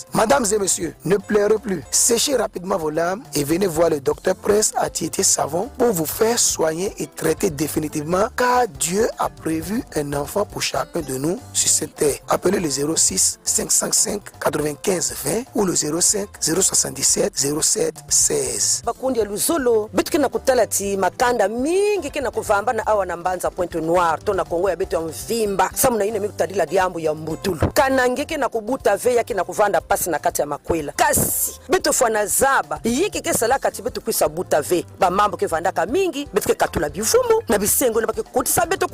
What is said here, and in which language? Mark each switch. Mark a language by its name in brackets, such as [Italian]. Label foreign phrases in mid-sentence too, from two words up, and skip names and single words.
[French] Mesdames et messieurs, ne pleurez plus, séchez rapidement vos larmes et venez voir le Dr Prince à Tieté Savon pour vous faire soigner et traiter définitivement car Dieu a prévu un enfant pour chacun de nous sur cette terre. Appelez le 06 505 95 20 ou le 05 077 07 16. [Kituba (Democratic Republic of Congo)] Bakundi ya luzolo betu kena kutalati makanda mingi kena kuvamba na awa na mbanza Pointe Noire to na Kongo ya betu ya mvimba samu na ine mikutadila diambu ya mbutulu kana ngeke na kubuta veya kena kuvanda pasi na kati ya makwela kasi betu fwana zaba yiki kesala kati betu kuisa buta ve ba mambo ke vandaka mingi betu ke katula bivumu na bisengo na bake kutisa betu